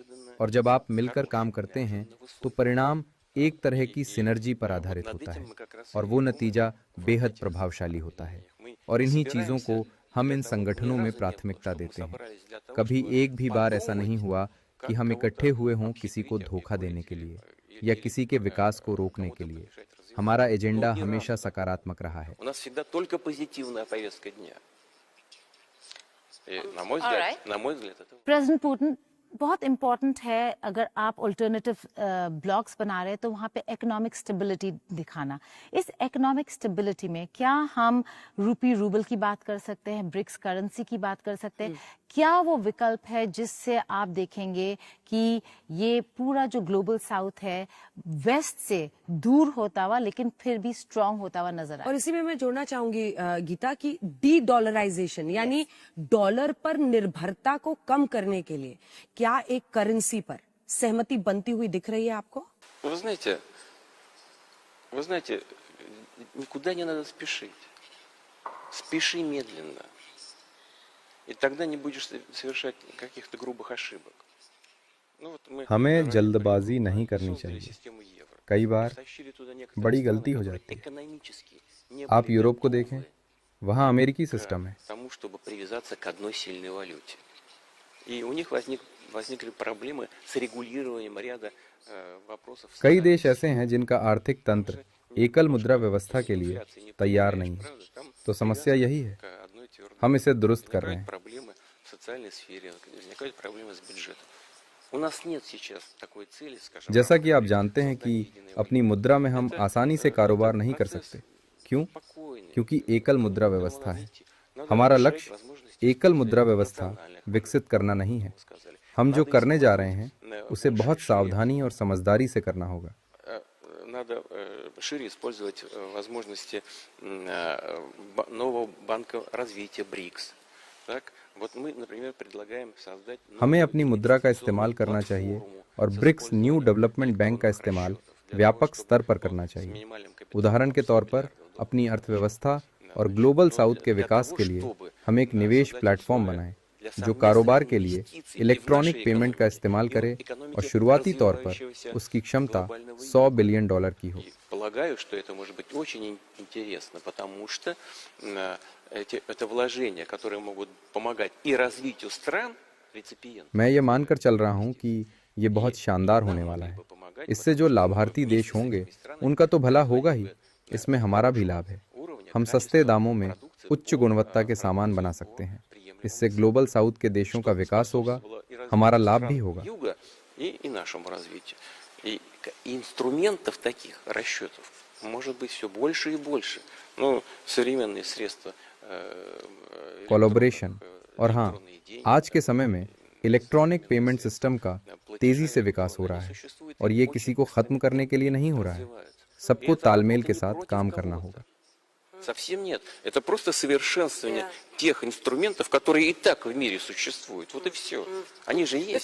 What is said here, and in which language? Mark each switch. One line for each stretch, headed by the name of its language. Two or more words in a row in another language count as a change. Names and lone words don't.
Hindi: और जब आप मिलकर काम करते हैं तो परिणाम एक तरह की सिनर्जी पर आधारित होता है और वो नतीजा बेहद प्रभावशाली होता है। और इन्हीं चीज़ों को हम इन संगठनों में प्राथमिकता देते हैं। कभी एक भी बार ऐसा नहीं हुआ कि हम इकट्ठे हुए हों किसी को धोखा देने के लिए या किसी के विकास को रोकने के लिए। हमारा एजेंडा हमेशा सकारात्मक रहा है।
Russian: У нас всегда только позитивная повестка дня. И, на мой Alright. взгляд, это
Hindi: President Putin, बहुत इम्पॉर्टेंट है अगर आप
English: alternative blocks
Hindi: बना रहे हैं तो वहाँ पे
English: economic stability
Hindi: दिखाना। इस
English: economic stability
Hindi: में क्या हम रूपी रूबल की बात कर सकते हैं, ब्रिक्स करेंसी की बात कर सकते हैं? क्या वो विकल्प है जिससे आप देखेंगे कि ये पूरा जो
English: global south
Hindi: है वेस्ट से दूर होता हुआ लेकिन फिर भी स्ट्रांग होता हुआ नजर आए? और इसी में मैं जोड़ना चाहूंगी गीता की डी डॉलराइजेशन यानी डॉलर पर निर्भरता को कम करने के लिए क्या एक करेंसी पर सहमति बनती हुई दिख रही है आपको?
Russian: Вы знаете, никуда не надо спешить. Спеши медленно. И тогда не будешь совершать каких-то грубых ошибок. Ну, вот мы
Hindi: हमें जल्दबाजी नहीं करनी
Russian: создали
Hindi: चाहिए।
Russian: систему евро.
Hindi: कई बार
Russian: Втащили туда некоторые
Hindi: बड़ी
Russian: страны,
Hindi: गलती हो
Russian: которые
Hindi: जाती है।
Russian: экономически не
Hindi: आप
Russian: были
Hindi: यूरोप को
Russian: готовы
Hindi: देखें, वहाँ अमेरिकी सिस्टम है।
Russian: к тому, чтобы привязаться к одной сильной валюте. И у них возникли проблемы с регулированием ряда вопросов.
Hindi: कई देश ऐसे हैं जिनका आर्थिक तंत्र एकल मुद्रा व्यवस्था के लिए तैयार नहीं है। तो समस्या यही है, हम इसे दुरुस्त कर रहे हैं।
Russian: Проблемы в социальной сфере, возникают проблемы с бюджетом. У нас нет сейчас такой цели, скажем.
Hindi: जैसा कि आप जानते हैं कि अपनी मुद्रा में हम आसानी से कारोबार नहीं कर सकते। क्यों? क्योंकि एकल मुद्रा व्यवस्था है। हमारा लक्ष्य एकल मुद्रा व्यवस्था विकसित करना नहीं है। हम जो करने जा रहे हैं उसे बहुत सावधानी और समझदारी से करना होगा।
Russian: Надо шире использовать возможности нового банка развития БРИКС. Так, вот мы, например, предлагаем создать.
Hindi: हमें अपनी मुद्रा का इस्तेमाल करना चाहिए और ब्रिक्स न्यू डेवलपमेंट बैंक का इस्तेमाल व्यापक स्तर पर करना चाहिए। उदाहरण के तौर पर अपनी अर्थव्यवस्था और
English: global south
Hindi: के विकास के लिए हम एक निवेश प्लेटफॉर्म बनाएं जो कारोबार के लिए
English: electronic payment
Hindi: का इस्तेमाल करे और शुरुआती तौर पर उसकी क्षमता $100 बिलियन की हो।
Russian: Полагаю, что это может быть очень интересно, потому что это вложения, которые могут помогать и развитию стран реципиентов.
Hindi: मैं ये मानकर चल रहा हूँ कि ये बहुत शानदार होने वाला है। इससे जो लाभार्थी देश होंगे उनका तो भला होगा ही, इसमें हमारा भी लाभ है। हम सस्ते दामों में उच्च गुणवत्ता के सामान बना सकते हैं। इससे
English: global south
Hindi: के देशों का विकास होगा, हमारा लाभ भी होगा।
Russian: И нашему развитию. И инструментов таких расчетов может быть все больше и больше. Ну, современные средства.
Hindi: कोलैबोरेशन और हाँ, आज के समय में
English: electronic payment system
Hindi: का तेजी से विकास हो रहा है और ये किसी को खत्म करने के लिए नहीं हो रहा है। सबको तालमेल के साथ काम करना होगा।
Russian: Совсем нет. Это просто совершенствование тех инструментов, которые и так в мире существуют. Вот и все. Они же есть.